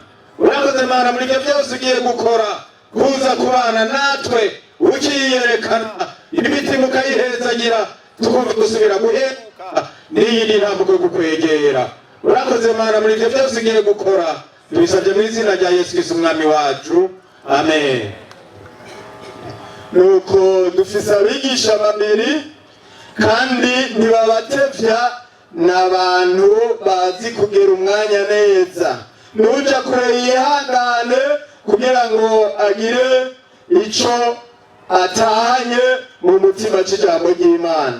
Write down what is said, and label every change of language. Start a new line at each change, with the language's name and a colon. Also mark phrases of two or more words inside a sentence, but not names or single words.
Rundi: Urakoze Mana muri ibyo byose ugiye gukora, kuza kubana natwe ukiyerekana, imitima ukayihezagira, tukumva gusubira guhemuka n'iyindi ntambwe yo kukwegera. Urakoze Mana muri ibyo byose ugiye gukora, tubisabye mu izina rya Yesu Kristo umwami wacu. Amen. Nuko dufise abigisha babiri kandi ntibabatevya, n'abantu bazi kugera umwanya neza. Nuja kure yihangane kugira ngo agire ico atahanye mu mutima c'ijambo ry'Imana.